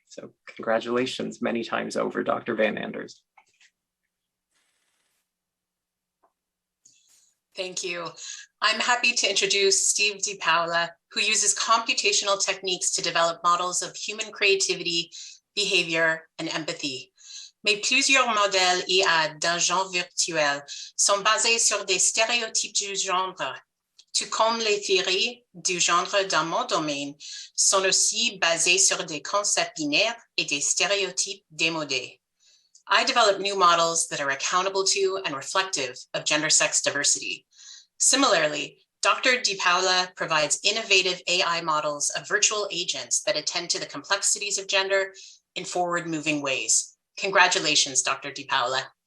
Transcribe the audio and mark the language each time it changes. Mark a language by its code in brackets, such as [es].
[en] So congratulations many times over, Dr. van Anders. Thank you. I'm happy to introduce Steve Di Paola, who uses computational techniques to develop models of human creativity, behavior, and empathy. [fr] Mais plusieurs modèles IA d'un genre virtuel sont basés sur des stéréotypes du genre, tout comme les théories du genre dans mon domaine sont aussi basées sur des concepts binaires et des stéréotypes démodés. [en] I develop new models that are accountable to and reflective of gender-sex diversity. Similarly, Dr. Di Paola provides innovative AI models of virtual agents that attend to the complexities of gender in forward-moving ways. Congratulations, Dr. Di Paola.